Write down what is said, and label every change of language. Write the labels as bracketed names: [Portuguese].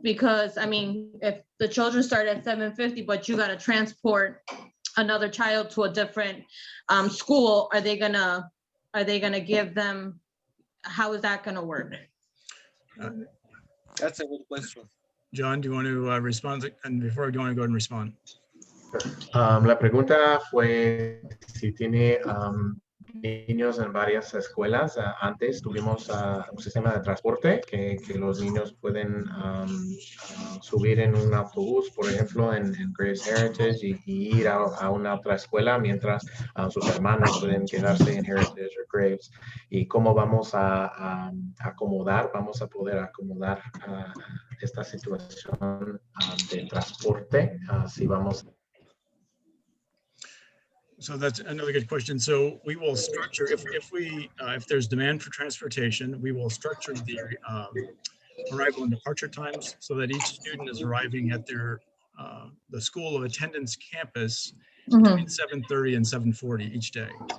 [English] Because if the children start at 7:50, but you got to transport another child to a different school, are they gonna give them, how is that gonna work? That's a good question. John, do you want to respond? And before, do you want to go ahead and respond? [Spanish] La pregunta fue si tiene niños en varias escuelas. Antes tuvimos un sistema de transporte que los niños pueden subir en un autobús, por ejemplo, en Graves Heritage y ir a una otra escuela, mientras sus hermanos pueden quedarse en Heritage o Graves. ¿Y cómo vamos a poder acomodar esta situación de transporte si vamos? [English] So that's another good question. So we will structure, if there's demand for transportation, we will structure the arrival and departure times so that each student is arriving at the school of attendance campus between 7:30 and 7:40 each day.